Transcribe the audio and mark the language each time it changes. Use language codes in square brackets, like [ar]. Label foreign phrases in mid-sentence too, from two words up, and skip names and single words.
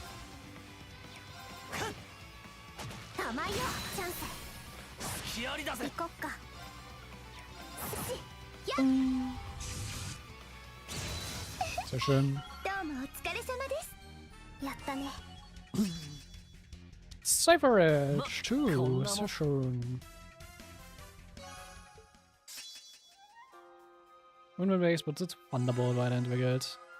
[ja] 甘いよチャンス隙ありだぜ行こっか [de] Sehr schön. [ja] どうもお疲れ様ですやったね [en] Cypher Edge, too. [de] Sehr schön. Und mit welches wird jetzt Thunderbolt weiterentwickelt.